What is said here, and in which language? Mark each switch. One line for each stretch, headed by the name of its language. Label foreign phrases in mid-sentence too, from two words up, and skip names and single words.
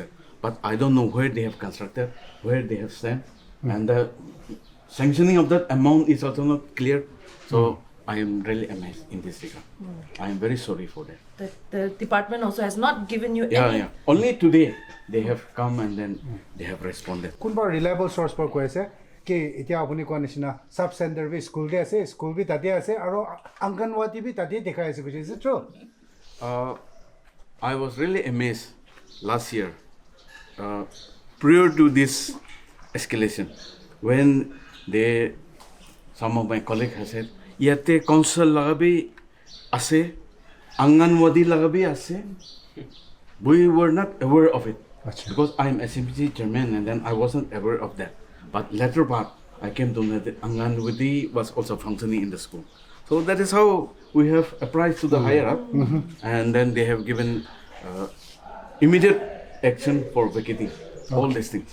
English: But I don't know where they have constructed, where they have sent. And the sanctioning of that amount is also not clear. So I am really amazed in this regard. I am very sorry for that. The department also has not given you Yeah, any... yeah. Only today they have come and then they have responded.
Assamese: কোনবা
English: reliable source
Assamese: পৰ কৈ আছে कि এতিয়া আপুনি কোৱা নিচিনা
English: sub centre
Assamese: বি স্কুল তে আছে স্কুল বি তাতে আছে আৰু অংগনৱাড়ী বি তাতে দেখাই আছে কৈছে
English: is it true I was really amazed last year, prior to this escalation, when some of my colleagues have said,
Assamese: "ইয়াতে কাউন্সিল লাগাবি আছে, অংগনৱাড়ী লাগাবি আছে."
English: We were not aware of it because I am SMPC chairman, and then I wasn't aware of that. But later part, I came to know that anganwadi was also functioning in the school. So that is how we have apprised to the higher up, and then they have given immediate action for vacating all these things.